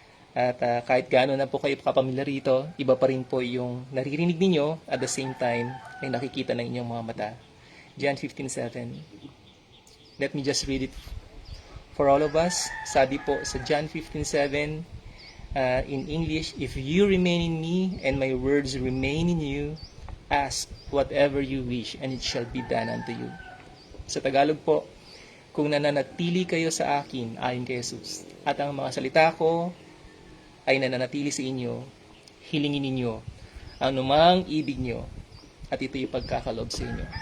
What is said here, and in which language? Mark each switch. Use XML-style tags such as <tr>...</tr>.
<tl>At kahit gaano na po kayo kapamilyar rito, iba pa rin po yung naririnig ninyo</tl> <en>at the same time</en> <tl>ay nakikita ng inyong mga mata.</tl> <en>John 15:7. Let me just read it for all of us.</en> <tl>Sabi po sa John 15:7</tl> <en>in English, if you remain in me and my words remain in you, ask whatever you wish and it shall be done unto you.</en> <tl>Sa Tagalog po, kung nananatili kayo sa akin, ayon kay Jesus, at ang mga salita ko ay nananatili sa inyo, hilingin ninyo ang anumang ibig nyo, at ito'y pagkakalob sa inyo.</tl>